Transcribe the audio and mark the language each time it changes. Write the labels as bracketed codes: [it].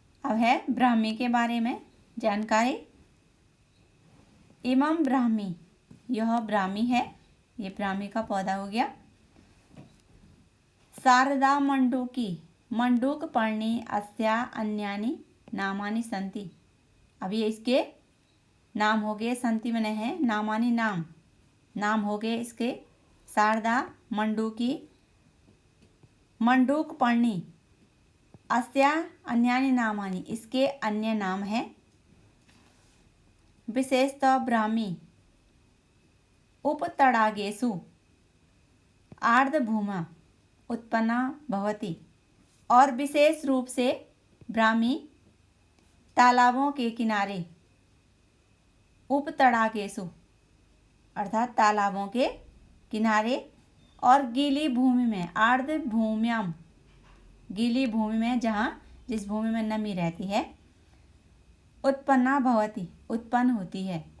[hi] अब है ब्राह्मी के बारे में जानकारी। [sa] इमं ब्राह्मी, [hi] यह ब्राह्मी है। ये ब्राह्मी का पौधा हो गया। [sa] शारदा मंडूक पर्णी अस्या अन्यानि नामानि सन्ति। [hi] अब ये इसके नाम हो गए। संति में है नामानि, नाम हो गए इसके। [sa] शारदा मंडूक पर्णी अस्या अन्यानि नामानि, [hi] इसके अन्य नाम हैं। [sa] विशेषतः ब्राह्मी उपतडागेषु आर्द्रभूमा उत्पन्ना भवति। [hi] और विशेष रूप से ब्राह्मी तालाबों के किनारे, उपतडागेषु अर्थात तालाबों के किनारे, और गीली भूमि में, आर्द्र भूम्याम गीली भूमि में, जिस भूमि में नमी रहती है, उत्पन्ना भवति उत्पन्न होती है।